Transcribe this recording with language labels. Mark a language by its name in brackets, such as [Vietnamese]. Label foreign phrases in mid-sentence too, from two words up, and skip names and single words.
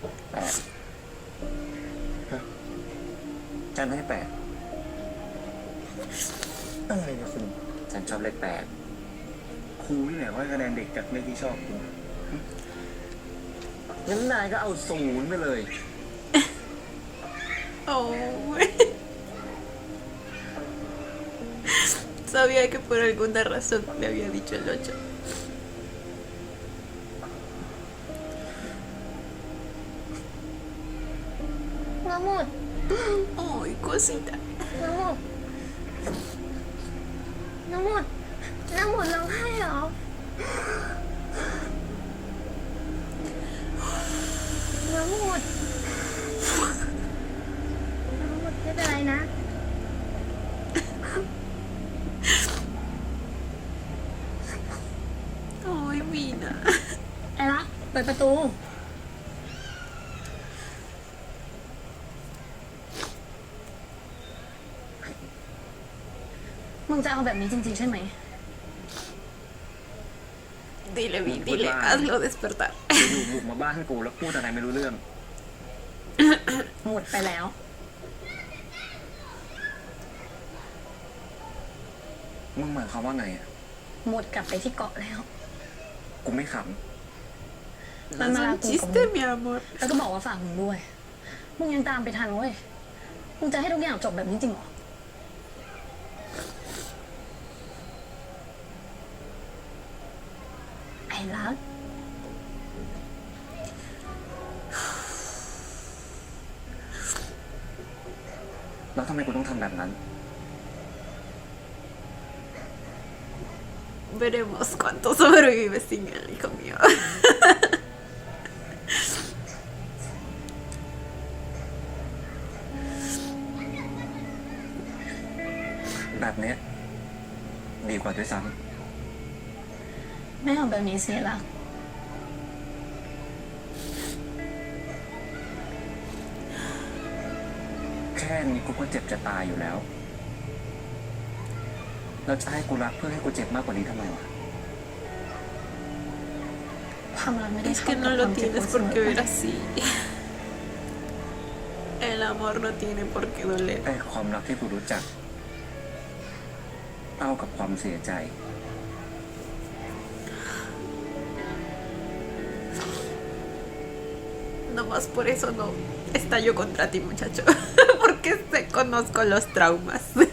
[Thai] 8 ฉันให้ อะไรเนี่ยคุณ 8ฉันชอบเลข ครูที่ไหนว่าคะแนนเด็กจากเลขที่ชอบคุณ 8งั้นนายก็เอา0ไปเลย [Spanish] Oh, güey. Sabía que por alguna razón le había dicho el 8. Mamut, Ay, cosita. [Thai] Mamut, Mamut, Mamut ร้องไห้เหรอ Mamut ไม่เป็นไรนะ [Spanish] Ay, Mina. [Thai] ไอ้รักเปิดประตู มึงจะเอาแบบนี้จริงๆใช่ไหม [Spanish] Dile, Vi, dile, hazlo despertar. [Thai] อยู่บุกมาบ้านกูแล้วพูดอะไรไม่รู้เรื่อง หมดไปแล้ว มึงหมายความว่าไงอ่ะ หมดกลับไปที่เกาะแล้ว กูไม่ข มันมา [Spanish] Es [Thai] ลา [Spanish] un [Thai] กูกับ [Spanish] chiste, [Thai] มึง [Spanish] mi amor. [Thai] แล้วก็บอกว่าฝากมึงด้วย มึงยังตามไปทันเว้ย มึงจะให้ทุกอย่างจบแบบนี้จริงเหรอ ไอ้รัก ำแล้วทำไมกูต้องทำแบบนั้น [Spanish] Veremos cuánto sobrevive sin él, hijo mío. [Thai] แบบเนี้ยดีกว่าด้วยซ้ ไม่เอาแบบนี้สิรัก ำแค่นี้กูก็เจ็บจะตายอยู่แล้ว เราจะให้กูรักเพื่อให้กูเจ็บมากกว่านี้ทำไมวะ ความรักไม่ได้ [Spanish] Es [Thai] ชอบ [Spanish] que [Thai] กับ [Spanish] no [Thai] ค [Spanish] lo [Thai] วามเจ็บปว [Spanish] tienes [Thai] ดเส [Spanish] por [Thai] มอ [Spanish] qué [Thai] ไป [Spanish] ver así. El amor no tiene por qué doler. [Thai] แต่ความรักที่กูรู้จักเท่ากับความเสียใจ [Spanish] Nomás por eso no estallo contra ti, muchacho. Porque sé, conozco los traumas.